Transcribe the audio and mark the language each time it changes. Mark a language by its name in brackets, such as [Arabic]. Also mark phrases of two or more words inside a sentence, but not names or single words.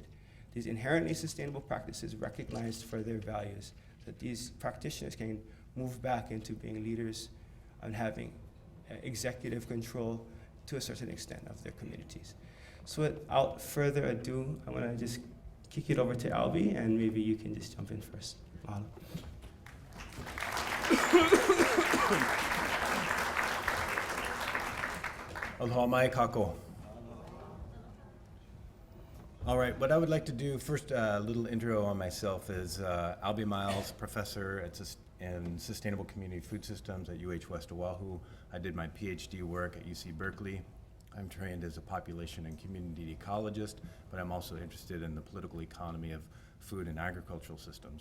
[English] These inherently sustainable practices recognized for their values, that these practitioners can move back into being leaders and having executive control to a certain extent of their communities. So without further ado, I'm gonna just kick it over to Albie, and maybe you can just jump in first. Mahalo. [Hawaiian] Aloha mai kako. [English] All right, what I would like to do first, a little intro on myself is Albie Miles, professor in sustainable community food systems at UHWO. I did my PhD work at UC Berkeley. I'm trained as a population and community ecologist, but I'm also interested in the political economy of food and agricultural systems.